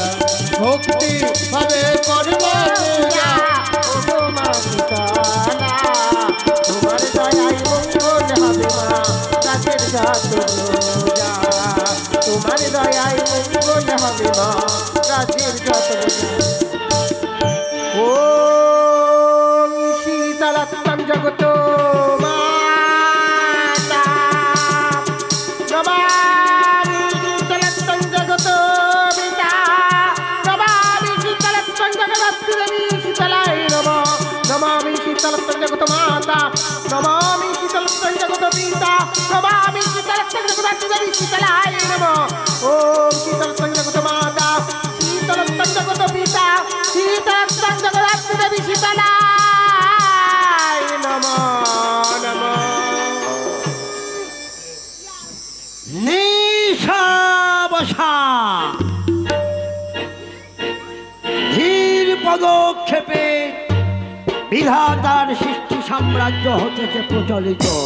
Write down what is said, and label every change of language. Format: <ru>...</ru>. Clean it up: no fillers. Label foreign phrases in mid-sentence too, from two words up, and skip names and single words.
<bn>ভক্তি ভাবে করব পূজা, ও গো মা শীতলা, তোমার দয়ায় মঙ্গল হবে মা, রাজ্যের যত প্রজা। তোমার দয়ায় মঙ্গল হবে মা, রাজ্যের যত প্রজা।</bn> <sa>ওম শীতলাত্তং জগত মাতা, নমামি শীতলাত্তং জগত পিতা, নমামি শীতলাত্তং জগত মাতা নমামি শীতলত্বং জগত পিতা নমামি শীতলত্বং জগত দেবী শীতলায় নমঃ ওম শীতলত্বং জগত মাতা শীতলত্বং জগত পিতা শীতলত্বং জগত দেবী শীতলায় নমঃ নমঃ।</sa> <bn>নিশাবসা ধীর পদক্ষেপে বিধাতার সৃষ্টি সাম্রাজ্য হতেছে প্রচলিত।</bn>